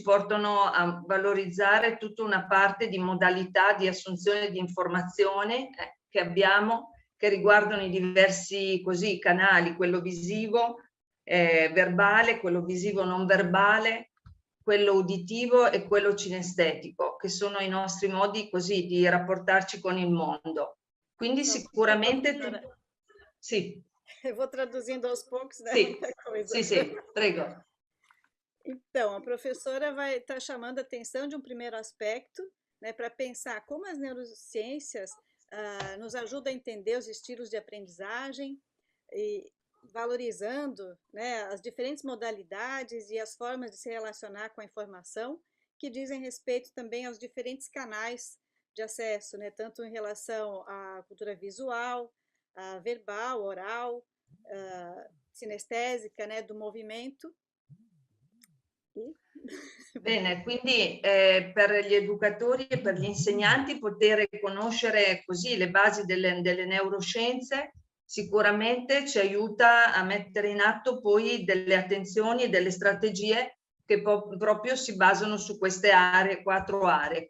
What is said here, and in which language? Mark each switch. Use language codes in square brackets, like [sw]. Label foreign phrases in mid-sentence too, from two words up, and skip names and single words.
[it] portano a valorizzare tutta una parte di modalità di assunzione di informazione che abbiamo, che riguardano i diversi così canali, quello visivo, verbale, quello visivo non verbale, quello uditivo e quello cinestetico, che sono i nostri modi così di rapportarci con il mondo. Quindi sicuramente... Sì. [pt] Vou traduzindo aos poucos, né? [it] Sì, [pt] Muita coisa. [it] sì, sì, prego. [pt] Então, a professora vai estar chamando a atenção de um primeiro aspecto, né, para pensar como as neurociências nos ajudam a entender os estilos de aprendizagem e valorizando, né, as diferentes modalidades e as formas de se relacionar com a informação, que dizem respeito também aos diferentes canais de acesso, né, tanto em relação à cultura visual, verbal, oral, sinestésica, né, do movimento. [it] Bene, quindi per gli educatori e per gli insegnanti poter conoscere così le basi delle neuroscienze sicuramente ci aiuta a mettere in atto poi delle attenzioni e delle strategie che proprio si basano su queste aree, 4 aree.